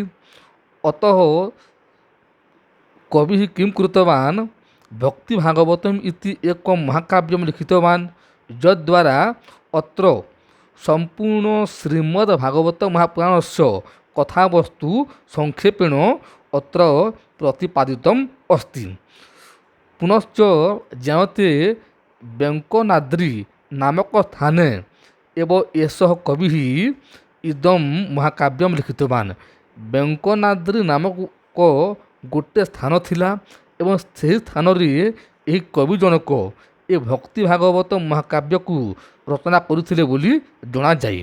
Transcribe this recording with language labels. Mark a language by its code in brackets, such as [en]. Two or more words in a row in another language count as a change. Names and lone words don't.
[sa] अतः कविः किं कृतवान्, भक्ति भागवतम् इति एकं महाकाव्यं लिखितवान्, यद्द्वारा अत्र सम्पूर्ण श्रीमद् भागवत महापुराणस्य कथावस्तु संक्षेपेण अत्र प्रतिपादितम् अस्ति। पुनश्च ज्ञायते ବ୍ୟଙ୍କନାଦ୍ରି ନାମକ ସ୍ଥାନେ ଏବ ଏସହ କବି ଇଦମ୍ ମହାକାବ୍ୟମ୍ ଲିଖିତବାନ୍। [or] ବ୍ୟଙ୍କନାଦ୍ରି ନାମକ ଗୋଟିଏ ସ୍ଥାନ ଥିଲା ଏବଂ ସେହି ସ୍ଥାନରେ ଏହି କବି ଜଣକ ଏ ଭକ୍ତି ଭାଗବତ ମହାକାବ୍ୟକୁ ରଚନା କରିଥିଲେ ବୋଲି ଜଣାଯାଏ।